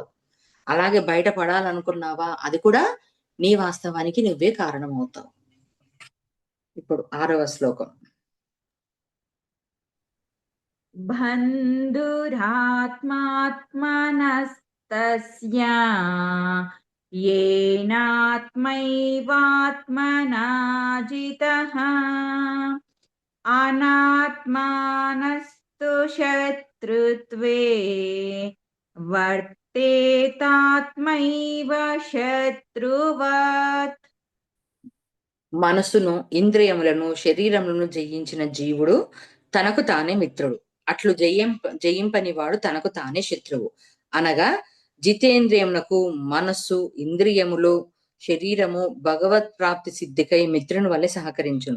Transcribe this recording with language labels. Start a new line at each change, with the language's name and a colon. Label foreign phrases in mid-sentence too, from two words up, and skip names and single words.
Telugu: అలాగే బయటపడాలనుకున్నావా, అది కూడా నీ వాస్తవానికి నువ్వే కారణం అవుతావు. ఇప్పుడు 6వ శ్లోకం.
Sanskrit: బంధురాత్మాత్మనస్తస్య येनात्मैवात्मना जितः अनात्मानस्तु शत्रुत्वे वर्तेतात्मैव शत्रुवत्.
Telugu: మనసును, ఇంద్రియములను, శరీరములను జయించిన జీవుడు తనకు తానే మిత్రుడు. అట్లు జయింపని వాడు తనకు తానే శత్రువు. అనగా జితేంద్రియమునకు మనస్సు, ఇంద్రియములు, శరీరము భగవత్ ప్రాప్తి సిద్ధికై మిత్రుని వల్లే సహకరించును.